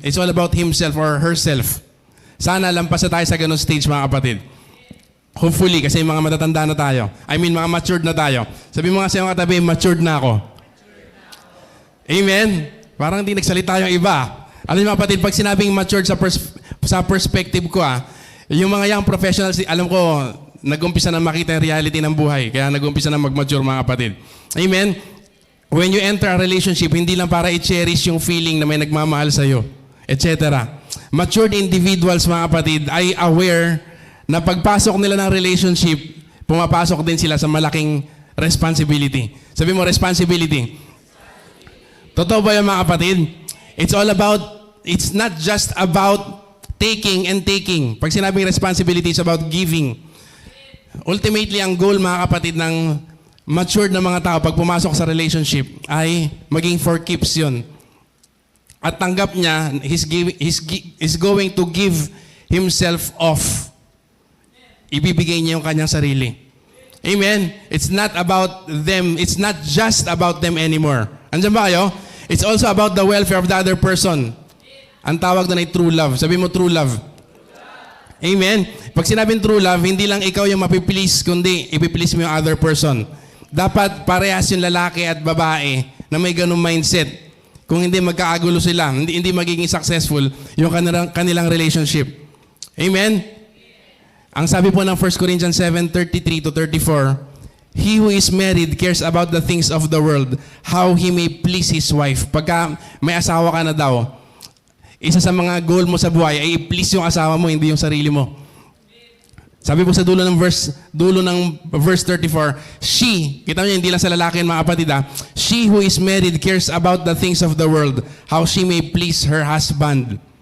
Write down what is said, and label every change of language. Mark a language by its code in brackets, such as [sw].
[en] It's all about himself or herself. [tl] Sana lampas na tayo sa ganung stage, mga kapatid. Hopefully, kasi mga matatanda na tayo. Mga matured na tayo. Sabi mo nga sa iyong katabi, matured na ako. Amen? Parang hindi nagsalita yung iba. Alam niyo, mga kapatid, pag sinabing matured sa perspective ko, yung mga young professionals, alam ko, nag-umpisa na makita yung reality ng buhay. Kaya nag-umpisa na mag-mature, mga kapatid. Amen? [en] When you enter a relationship, [tl] hindi lang para i-cherish yung feeling na may nagmamahal sa'yo, etc. matured individuals, mga kapatid, ay aware na pagpasok nila ng relationship, pumapasok din sila sa malaking responsibility. Sabi mo, responsibility. Totoo ba yun, mga kapatid? [en] It's not just about taking and taking. [tl] Pag sinabing responsibility, [en] it's about giving. [tl] Ultimately, ang goal, mga kapatid, ng matured na mga tao pag pumasok sa relationship ay maging for keeps yun. At tanggap niya, [en] he's going to give himself off. [tl] Ibibigay niya yung kanyang sarili. Amen? [en] It's not about them. It's not just about them anymore. [tl] Andiyan ba kayo? [en] It's also about the welfare of the other person. [tl] Ang tawag doon ay true love. Sabi mo, true love. Amen? Pag sinabing true love, hindi lang ikaw yung mapiplease, kundi ipiplease mo yung other person. Dapat parehas yung lalaki at babae na may ganung mindset. Kung hindi magkaagulo sila, hindi magiging successful yung kanilang relationship. Amen? Ang sabi po ng [en] 1 Corinthians 7:33 to 34, he who is married cares about the things of the world, how he may please his wife. [tl] Pagka may asawa ka na daw, isa sa mga goal mo sa buhay ay i-please yung asawa mo, hindi yung sarili mo. Sabi po sa dulo ng verse 34, [en] she, [tl] kita niyo hindi lang sa lalaki mga kapatid [en] she who is married cares about the things of the world, how she may please her husband.